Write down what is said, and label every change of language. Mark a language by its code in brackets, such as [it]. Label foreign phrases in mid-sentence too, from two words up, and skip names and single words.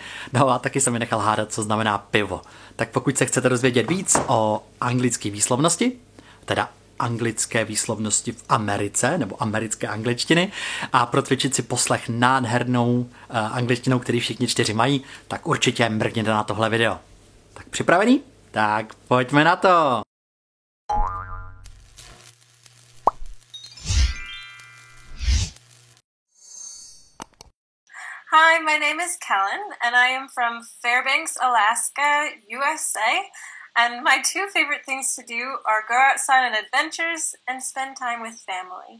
[cs] No a taky jsem mi nechal hádat, co znamená pivo. Tak pokud se chcete dozvědět víc o anglické výslovnosti, teda anglické výslovnosti v Americe, nebo americké angličtiny, a protvičit si poslech nádhernou angličtinou, který všichni 4 mají, tak určitě mrkněte na tohle video. Tak připravený? Tak pojďme na to! [en] Hi, my name is Kellen, and I am from Fairbanks, Alaska, USA. And my 2 favorite things to do are go outside on adventures and spend time with family.